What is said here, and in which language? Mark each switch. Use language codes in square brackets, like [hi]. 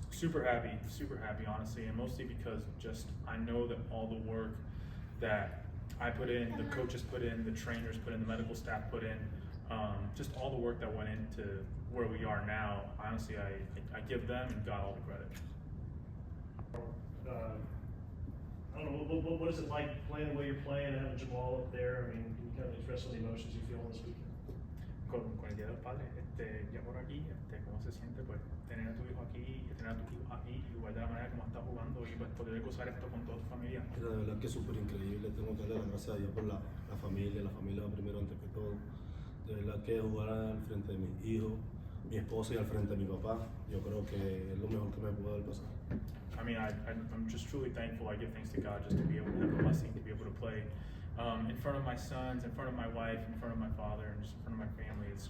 [en] Super happy, honestly, and mostly because just I know that all the work that I put in, the coaches put in, the trainers put in, the medical staff put in, just all the work that went into where we are now. Honestly, I give them and God all the credit. I don't know, what is it like playing the way you're playing and having Jamal up there? I mean, can you kind of express some of the emotions you feel this weekend? [es] Con el Día de los Padres, ya por aquí, cómo se siente pues tener a tu hijo aquí, tener a tu hijo aquí, igual de la manera como está jugando y pues poder gozar esto con toda tu familia. Mira, de verdad que es súper increíble. Tengo que darle las gracias a Dios por la familia primero antes que todo. De verdad que jugar al frente de mis hijos, mi esposa y al frente de mi papá, yo creo que es lo mejor que me pudo haber pasado. [en] I mean, I'm just truly thankful. I give thanks to God just to be able to have the blessing to be able to play in front of my sons, in front of my wife, in front of my father, and just in front of my family.